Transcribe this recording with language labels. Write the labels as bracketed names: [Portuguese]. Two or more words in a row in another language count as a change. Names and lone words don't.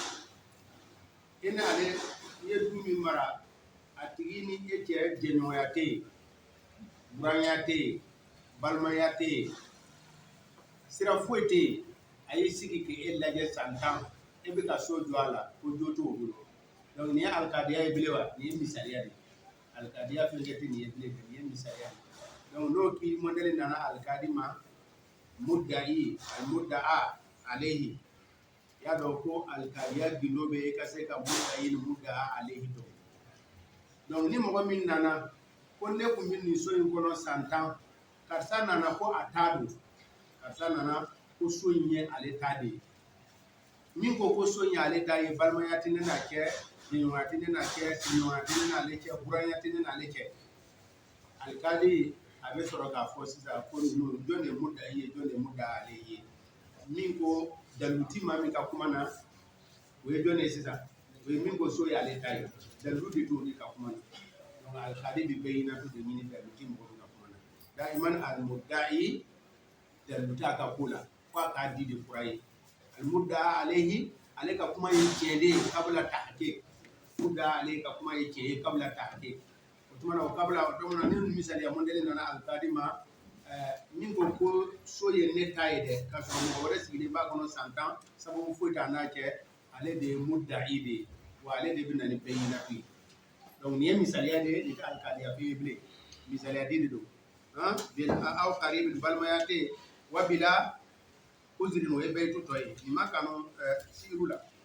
[Bambara] i n'ale i ye du min mara a tigi ni e cɛ jɛɲɔgɔnya tɛ yen buranya tɛ yen balimaya tɛ yen sira foyi tɛ yen a y'i sigi k'e lajɛ san 10 e bɛ ka so jɔ a la ko jo t'o bolo donc nin ye alikadiya ye bilen wa nin ye misaliya de ye alikadiya fɛn tɛ nin ye bilen nin ye misaliya de ye donc n'o k'i mɔdɛli nana alikadi ma [Arabic] مدعي المدعى عليه [Bambara] y'a dɔn ko alikadiya gindo bɛ e ka se ka mudda'i ni [Arabic] مدعى عليه [Bambara] dɔn donc ni mɔgɔ min nana ko ne tun bɛ nin so in kɔnɔ san 10 karisa nana ko a t'a don karisa nana ko so in ye ale ta de ye min ko so in ye ale ta ye balimaya tɛ ne n'a cɛ jɛɲɔgɔnya tɛ ne n'a cɛ sigiɲɔgɔnya tɛ ne n'ale cɛ buranya tɛ ne n'ale cɛ alikadi a bɛ sɔrɔ k'a fɔ sisan ko ninnu jɔn de ye mudda'i ye jɔn de ye mudda'a ale ye min ko dalilu ti maa min ka kuma na o ye jɔn de ye sisan o ye min ko so ye ale ta ye dalilu de t'o de ka kuma na donc alikadi bɛ bayinatu de ɲini dalilu ti mɔgɔ min ka kuma na [Arabic] دائما المدعي [Bambara] dalilu t'a ka ko la fo a k'a di de fura ye [Arabic] المدعى عليه [Bambara] ale ka kuma ye tiɲɛ de ye [Arabic] قبل تحقيق مدعى عليه [Bambara] ka kuma ye tiɲɛ ye [Arabic] قبل تحقيق [Bambara] o tuma na o kabla donc ni misaliya mɔdɛli nana alikadi ma min ko so ye ne ta ye dɛ ka sɔrɔ mɔgɔ wɛrɛ sigilen b'a kɔnɔ san 10 sababu foyi t'a n'a cɛ ale de ye mudda'i de ye wa ale de bɛ na ni bayinatu ye donc nin ye misaliya de ye nin tɛ alikadiya fɛn ye bilen misaliya di de don [Arabic] بلا أو قريب [Bambara] balimaya tɛ yen wa [Arabic] بلا عذر [Bambara] o ye bayitu tɔ ye nin ma kanu siiru la